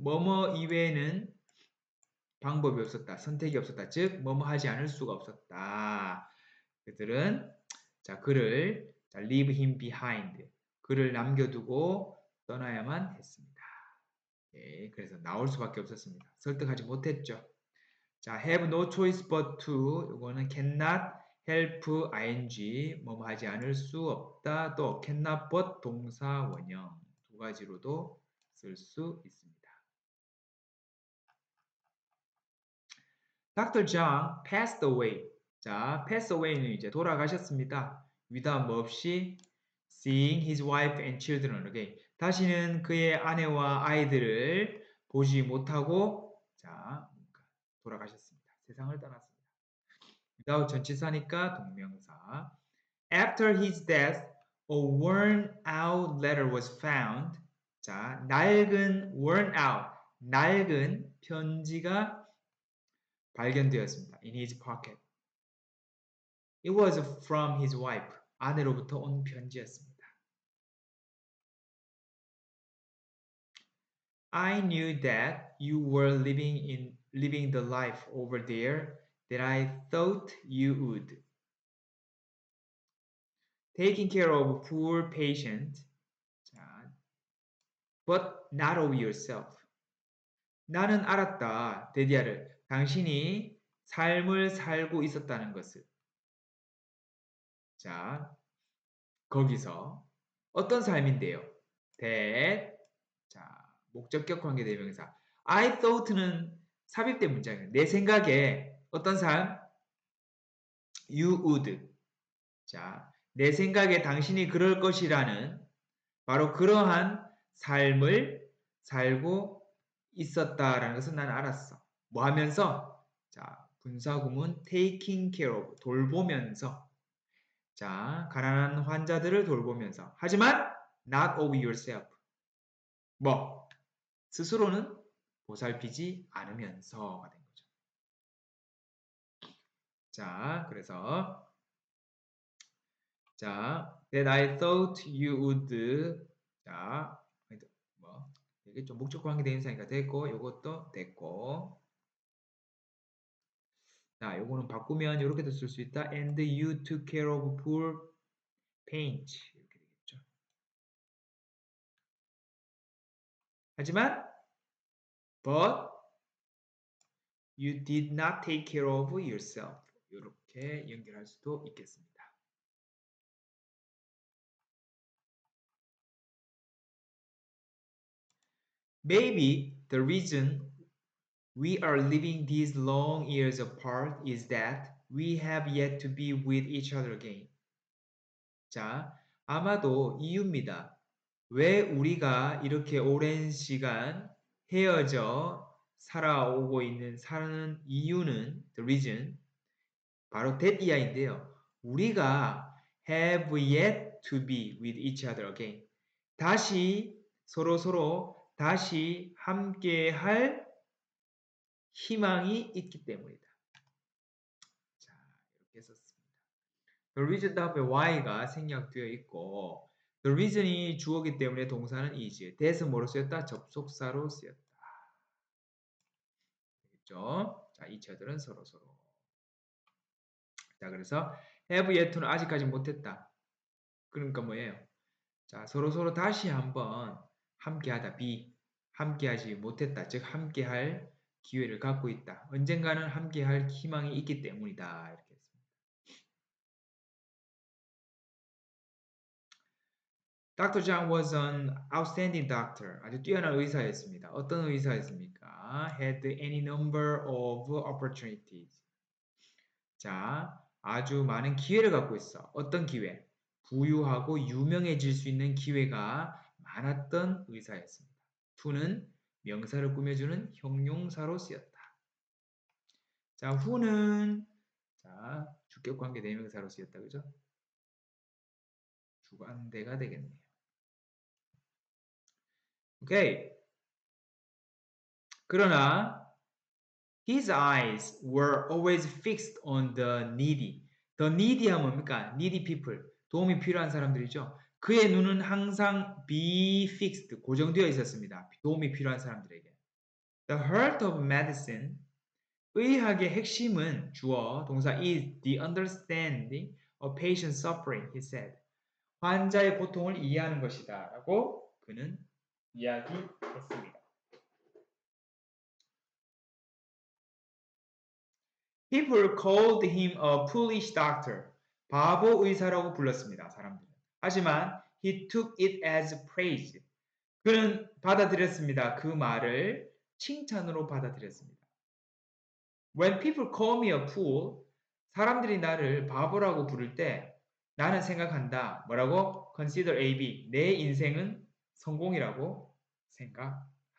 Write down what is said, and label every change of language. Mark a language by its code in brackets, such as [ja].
[ko] 뭐뭐 이외에는 방법이 없었다. 선택이 없었다. 즉, 뭐뭐 하지 않을 수가 없었다. 그들은 자, 그를 [en] leave him behind. [ko] 그를 남겨두고 떠나야만 했습니다. 예, 그래서 나올 수밖에 없었습니다. 설득하지 못했죠. 자, [en] have no choice but to. [ko] 이거는 [en] cannot help ing. [ko] 뭐뭐 하지 않을 수 없다. 또 [en] cannot but [ko] 동사 원형. 두 가지로도 쓸 수 있습니다. [en] Dr. John passed away. [ko] 자, pass away는 이제 돌아가셨습니다. [en] without [ko] 뭐 없이 [en] seeing his wife and children again. [ko] 다시는 그의 아내와 아이들을 보지 못하고 자, 돌아가셨습니다. 세상을 떠났습니다. without 전치사니까 동명사. [en] After his death, a worn out letter was found. [ko] 자, worn out, 낡은 편지가 발견되었습니다. [en] In his pocket. It was from his wife. [ko] 아내로부터 온 편지였습니다. [en] I knew that you were living the life over there that I thought you would. Taking care of poor patient, but not of yourself. [ko] 나는 알았다, 데디아를. 당신이 삶을 살고 있었다는 것을. 자, 거기서 어떤 삶인데요? that, 자, 목적격 관계대명사. [en] I thought [ko] 는 삽입된 문장이에요. 내 생각에 어떤 삶? [en] You would. [ko] 자, 내 생각에 당신이 그럴 것이라는 바로 그러한 삶을 살고 있었다라는 것을 난 알았어. 뭐 하면서? 자, 분사구문 [en] taking care of, [ko] 돌보면서. 자, 가난한 환자들을 돌보면서. 하지만 [en] not of yourself. [ko] 뭐? 스스로는 보살피지 않으면서가 된 거죠. 자, 그래서 자, [en] that I thought you would. [ko] 자, 뭐 이게 좀 목적 관계 대명사니까 됐고, 요것도 됐고. 자, 요거는 바꾸면 이렇게도 쓸 수 있다. [en] And you took care of poor paint. [ko] 이렇게 되겠죠. 하지만 [en] but you did not take care of yourself. [ko] 이렇게 연결할 수도 있겠습니다. [en] Maybe the reason we are living these long years apart is that we have yet to be with each other again. [ko] 자, 아마도 이유입니다. 왜 우리가 이렇게 오랜 시간 헤어져 사는 이유는 the reason 바로 that 이하인데요. 우리가 [en] have yet to be with each other again. [ko] 다시 서로 다시 함께 할 희망이 있기 때문이다. the reason 다음에 why가 생략되어 있고 the reason이 주어기 때문에 동사는 is. that은 뭐로 쓰였다? 접속사로 쓰였다. 되겠죠? 자, 이 체들은 서로서로. 자, 그래서 have yet to는 아직까지 못했다. 그러니까 뭐예요? 자, 서로서로 다시 한번 함께하다. be. 함께하지 못했다. 즉, 함께할 기회를 갖고 있다. 언젠가는 함께할 희망이 있기 때문이다. 이렇게 했습니다. [en] Dr. John was an outstanding doctor. [ko] 아주 뛰어난 의사였습니다. 어떤 의사였습니까? [en] Had any number of opportunities. [ko] 자, 아주 많은 기회를 갖고 있어. 어떤 기회? 부유하고 유명해질 수 있는 기회가 많았던 의사였습니다. to는 명사를 꾸며주는 형용사로 쓰였다. 자, who는 자, 주격 관계 대명사로 쓰였다. 그죠? 주관대가 되겠네요. 오케이. 그러나 [en] his eyes were always fixed on the needy. The needy가 뭡니까? needy people. [ko] 도움이 필요한 사람들이죠. 그의 눈은 항상 be fixed, 고정되어 있었습니다. 도움이 필요한 사람들에게. [en] The heart of medicine, [ko] 의학의 핵심은 주어, 동사 [en] is the understanding of patient suffering, he said. [ko] 환자의 고통을 이해하는 것이다. 라고 그는 이야기했습니다. [en] People called him a foolish doctor. [ko] 바보 의사라고 불렀습니다. 사람들은. 하지만 [en] he took it as praise. [ko] 그는 받아들였습니다. 그 말을 칭찬으로 받아들였습니다. [en] When people call me a fool, [ko] 사람들이 나를 바보라고 부를 때 나는 생각한다. 뭐라고? [en] Consider A, B. [ko] 내 인생은 성공이라고 생각한다.